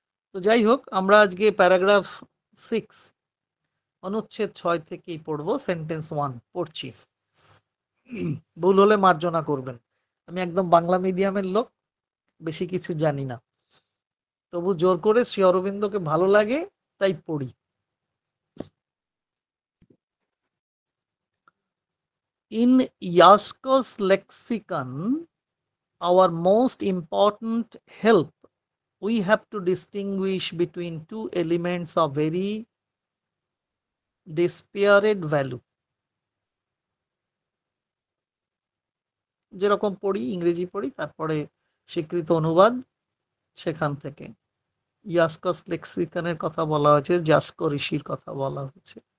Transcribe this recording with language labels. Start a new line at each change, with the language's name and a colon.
Bangla: তো যাই হোক, আমরা আজকে প্যারাগ্রাফ 6, অনুচ্ছেদ 6 থেকেই পড়বো, সেন্টেন্স 1 পড়ছি। ভুল হলে মার্জনা করবেন, আমি একদম বাংলা মিডিয়ামের লোক, বেশি কিছু জানি না, তবু জোর করে শ্রী অরবিন্দকে ভালো লাগে তাই পড়ি।
English: In Yasko's lexicon, our most important help, we have to distinguish between two elements of very disparate value.
Bangla: যেরকম পড়ি, ইংরেজি পড়ি, তারপরে স্বীকৃত অনুবাদ সেখান থেকে। ইয়াস্কস লেক্সিকনের কথা বলা হয়েছে, জাস্কো ঋষির কথা বলা হয়েছে।